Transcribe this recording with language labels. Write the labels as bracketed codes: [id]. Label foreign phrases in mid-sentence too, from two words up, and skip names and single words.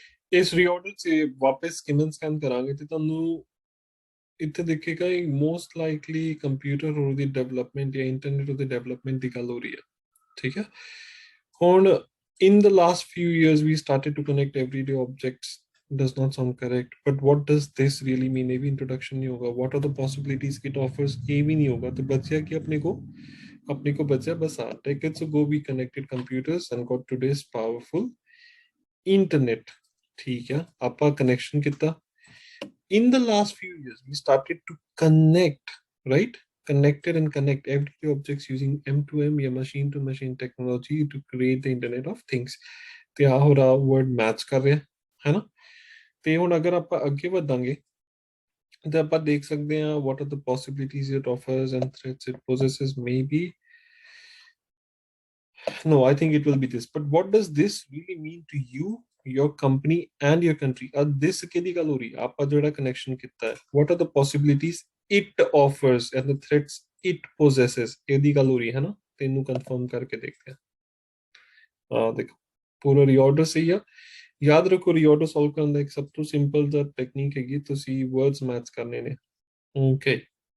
[hi] इस रीऑर्डर से वापस [en] skim and scan [pa] करांगे तो ਤੁਹਾਨੂੰ ਇੱਥੇ ਦੇਖੇਗਾ [en] most likely [pa] ਕੰਪਿਊਟਰ ਉਹਦੀ ਡਿਵੈਲਪਮੈਂਟ ਜਾਂ ਇੰਟਰਨੈਟ ਉਹਦੇ ਡਿਵੈਲਪਮੈਂਟ ਦੀ ਗੱਲ ਹੋ ਰਹੀ ਹੈ ਠੀਕ ਹੈ ਹੁਣ [en] in the last few years we started to connect everyday objects does not sound correct but what does this really mean [hi] ये भी introduction नहीं होगा [en] what are the possibilities it offers [hi] ये भी नहीं होगा तो बचा कि अपने को बचा बस [en] decades ago we connected computers and got today's powerful internet [hi] ठीक है आपका connection कितना [en] in the last few years we started to connect right connected and connect everyday objects using M2M या machine to machine technology to create the internet of things [pa] ਤੇ ਆ ਹੋ ਰਹਾ word match ਕਰ ਰਿਹਾ ਹੈ ਨਾ ਤੇ ਹੁਣ ਅਗਰ ਆਪਾਂ ਅੱਗੇ ਵਧਾਂਗੇ ਤੇ ਆਪਾਂ ਦੇਖ ਸਕਦੇ ਹਾਂ [en] what are the possibilities it offers and threats it possesses maybe no I think it will be this but what does this really mean to you your company and your country this [pa] ਕਿਹਦੀ ਗੱਲ ਹੋ ਰਹੀ ਆਪਾਂ ਜਿਹੜਾ ਕਨੈਕਸ਼ਨ ਕੀਤਾ ਹੈ [en] what are the possibilities it offers and the threats it possesses [pa] ਇਹਦੀ ਗੱਲ ਹੋ ਰਹੀ ਹੈ ਨਾ ਤੈਨੂੰ ਕਨਫਰਮ ਕਰਕੇ ਦੇਖਦੇ ਹਾਂ ਦੇਖੋ ਪੂਰਾ ਰੀਆਰਡਰ ਸਹੀ ਆ ਯਾਦ ਰੱਖੋ ਰੀਆਰਡਰ ਸੋਲਵ ਕਰਨ ਦਾ ਇੱਕ ਸਭ ਤੋਂ ਸਿੰਪਲ ਜਿਹਾ ਟੈਕਨੀਕ ਹੈਗੀ ਤੁਸੀਂ [en] words match [pa] ਕਰਨੇ ਨੇ ਓਕੇ